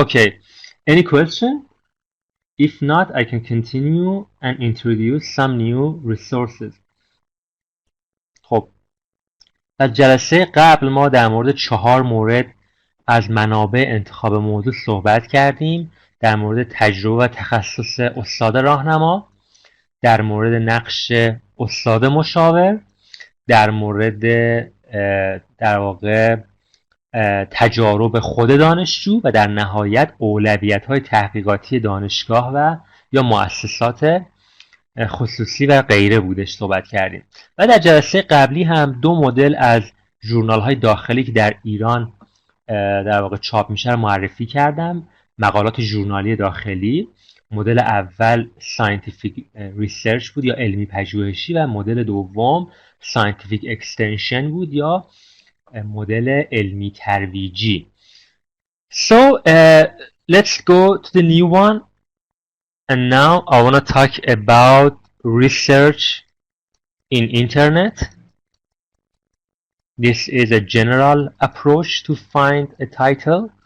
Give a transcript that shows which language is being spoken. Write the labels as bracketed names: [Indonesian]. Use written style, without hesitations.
[English] Okay, any question? If not, I can continue and introduce some new resources. [Persian] خب در جلسه قبل ما در مورد 4 مورد از منابع انتخاب موضوع صحبت کردیم. در مورد تجربه و تخصص استاد راهنما، در مورد نقش استاد مشاور، در مورد در واقع تجارب خود دانشجو و در نهایت اولویت‌های تحقیقاتی دانشگاه و یا مؤسسات خصوصی و غیره بودش صحبت کردیم. و در جلسه قبلی هم 2 مدل از ژورنال‌های داخلی که در ایران در واقع چاپ میشه رو معرفی کردم. مقالات ژورنالی داخلی، مدل اول ساینتیفیک ریسرچ بود یا علمی پژوهشی و مدل دوم ساینتیفیک اکستنشن بود یا مدل علمی ترویجی. [English] So let's go to the new one, and now I want to talk about research in internet. This is a general approach to find a title.